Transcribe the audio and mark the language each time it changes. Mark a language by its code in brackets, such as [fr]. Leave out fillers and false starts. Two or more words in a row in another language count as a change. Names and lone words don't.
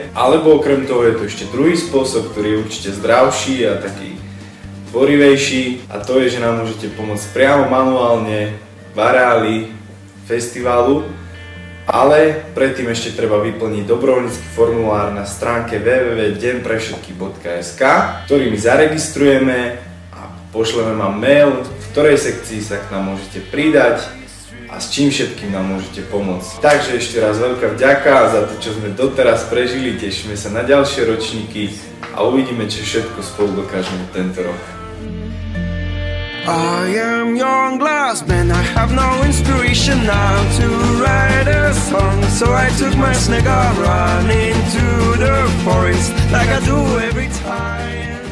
[sk] Alebo okrem toho je tu ešte druhý spôsob, ktorý je určite zdravší a taký tvorivejší, a to je, že nám môžete pomôcť priamo manuálne v areáli festivalu, ale predtým ešte treba vyplniť dobrovoľnícky formulár na stránke www.denprevšetky.sk, ktorý my zaregistrujeme. Pošleme vám mail, v ktorej sekcii sa k nám môžete pridať a s čím všetkým nám môžete pomôcť. Takže ešte raz veľká vďaka za to, čo sme doteraz prežili, tešíme sa na ďalšie ročníky a uvidíme, čo všetko spolu dokážeme tento rok. [en] I am young last man, I have no inspiration now to write a song, so I took my snake and ran into the forest like I do every time.